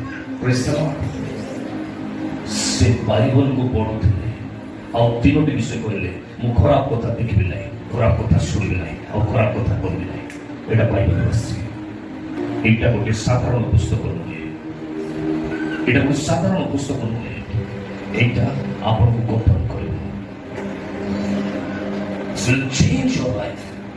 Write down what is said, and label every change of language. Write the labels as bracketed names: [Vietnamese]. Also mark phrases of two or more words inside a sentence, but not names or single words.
[Odia] ସେ ବାଇବଲକୁ ପଢୁଥିଲେ ଆଉ ତିନୋଟି ବିଷୟ କହିଲେ, ମୁଁ ଖରାପ କଥା ଦେଖିବି ନାହିଁ, ଖରାପ କଥା ଶୁଣିବି ନାହିଁ, ଆଉ ଖରାପ କଥା କହିବି ନାହିଁ। ଏଇଟା ବାଇବଲ ଅଛି। ଏଇଟା ଗୋଟେ ସାଧାରଣ ପୁସ୍ତକ ନୁହେଁ, ଏଇଟା ଗୋଟେ ସାଧାରଣ ପୁସ୍ତକ ନୁହେଁ। [Bangla] এইটা আপনাকে গঠন করবে। [English] It will change your life.